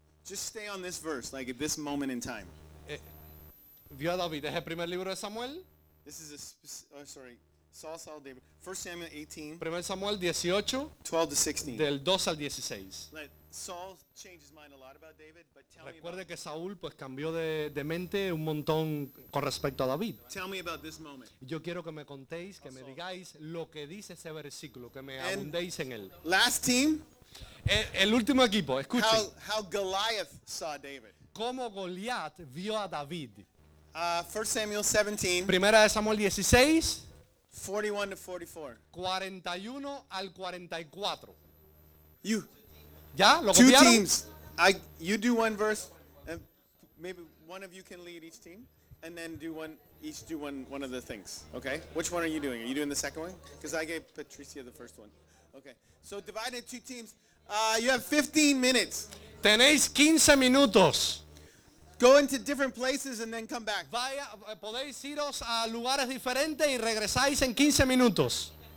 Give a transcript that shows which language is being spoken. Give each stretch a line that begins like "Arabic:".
English: Just stay on this verse, like at this moment in time.
Spanish: Vio a David. ¿Es el primer libro de Samuel?
English: This is Saul saw David. 1 Samuel 18. 1 Samuel 18. 12 to 16.
Spanish: Del 2 al 16.
English: Saul changed his mind a lot about David, but tell
Spanish: recuerde que Saúl pues cambió de mente un montón con respecto a David.
English: Tell me about this moment.
Spanish: Yo quiero que me contéis, que me digáis lo que dice ese versículo, que me abundéis en él.
English: Last team.
Spanish: El último equipo, escuchen.
English: How Goliath saw David.
Spanish: Cómo Goliat vio a David.
English: 1 Samuel 17.
Spanish: Primera de Samuel 16.
English: 41 to 44.
Spanish: 41 al 44.
English: You.
Spanish: ¿Ya? ¿Lo
English: two
Spanish: copiaron?
English: Teams. You do one verse, and maybe one of you can lead each team, and then do one of the things. Okay. Which one are you doing? Are you doing the second one? Because I gave Patricia the first one. Okay. So divide into two teams. You have 15 minutes.
Spanish: Tenéis 15 minutos.
English: Go into different places and then come back.
Spanish: Vaya, podéis iros a lugares diferentes y regresáis en 15 minutos.